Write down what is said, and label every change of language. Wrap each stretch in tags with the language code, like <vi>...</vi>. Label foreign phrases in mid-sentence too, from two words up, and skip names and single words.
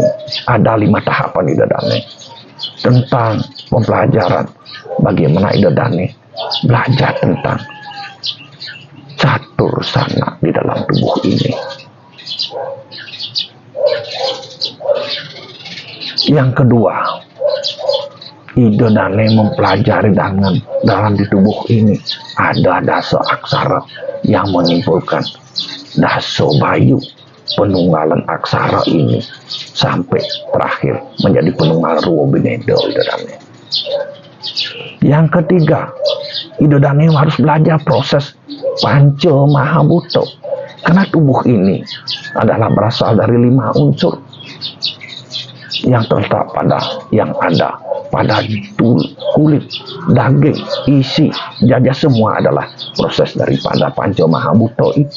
<id>Ada 5 tahapan idodane tentang pembelajaran bagaimana idodane belajar tentang catur sana di dalam tubuh ini. Yang kedua, idodane mempelajari dalam di tubuh ini ada daso aksara yang menyimpulkan daso bayu, penunggalan aksara ini sampai terakhir menjadi penunggal ruwo binedo idodane. Yang ketiga, idodane harus belajar proses panca mahabuto, karena tubuh ini adalah berasal dari 5 unsur yang terletak yang ada pada kulit, daging, isi, jajah, semua adalah proses daripada panca mahabuto itu.</id>